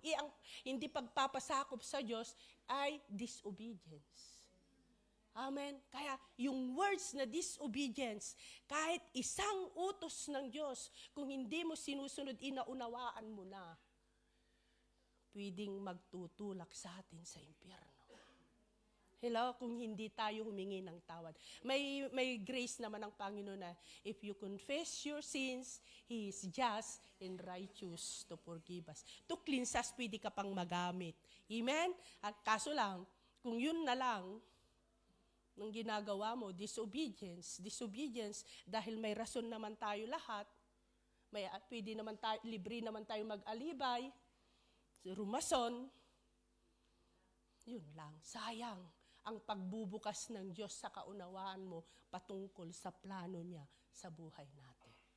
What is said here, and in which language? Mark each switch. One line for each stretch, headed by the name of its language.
Filipino: Ang hindi pagpapasakop sa Diyos ay disobedience. Amen. Kaya yung words na disobedience, kahit isang utos ng Diyos, kung hindi mo sinusunod, inaunawaan mo na, pwedeng magtutulak sa atin sa impyerno. Hello? Kung hindi tayo humingi ng tawad. May grace naman ang Panginoon na,
English: if you confess your sins, He is just and righteous to forgive us. To cleanse us,
Filipino: pwede ka pang magamit. Amen? At kaso lang, kung yun na lang, ng ginagawa mo, disobedience, dahil may rason naman tayo lahat, pwede naman tayo, libre naman tayo mag-alibay, rumason, yun lang, sayang ang pagbubukas ng Diyos sa kaunawaan mo patungkol sa plano niya sa buhay natin.